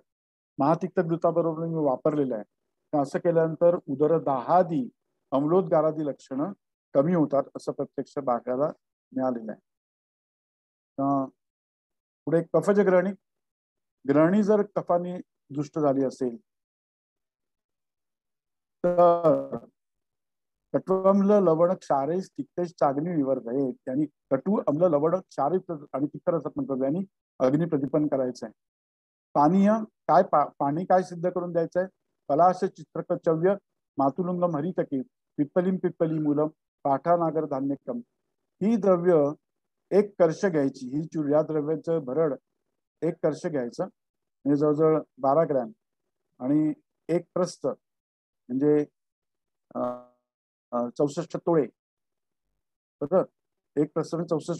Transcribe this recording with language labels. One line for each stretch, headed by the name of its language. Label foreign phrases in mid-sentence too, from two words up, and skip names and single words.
Marathi: महातिक्तघृताबरोबर मी वापरलेलं आहे. तर असं केल्यानंतर उदरदाहादी अम्लोद्गारादी लक्षणं कमी होतात असं प्रत्यक्ष बघायला मिळालेलं आहे. पुढे कफज ग्रहणी. ग्रहणी जर कफाने दुष्ट झाली असेल तर
Sanskrit: कटु अम्ल लवण क्षारे तिक्तेश चागणी विवर्धये,
Marathi: त्यांनी कटु अम्ल लवण क्षारे आणि तिक्त रसात्मक द्रव्यांनी अग्नी प्रदीपन करायचं आहे. पानीय काय पाणी काय सिद्ध करून द्यायचं आहे.
Sanskrit: पलाश चित्रकचव्य मातुलुंगम हरितकी पिप्पली मूलम पाठा नागर धान्यकम,
Marathi: ही द्रव्य 1 कर्ष घ्यायची. ही या द्रव्याचं भरड 1 कर्ष घ्यायचं म्हणजे जवळजवळ 12 ग्रॅम आणि 1 प्रस्थ म्हणजे 64 तोळे. बरोबर, 1 प्रस्थ म्हणजे 64.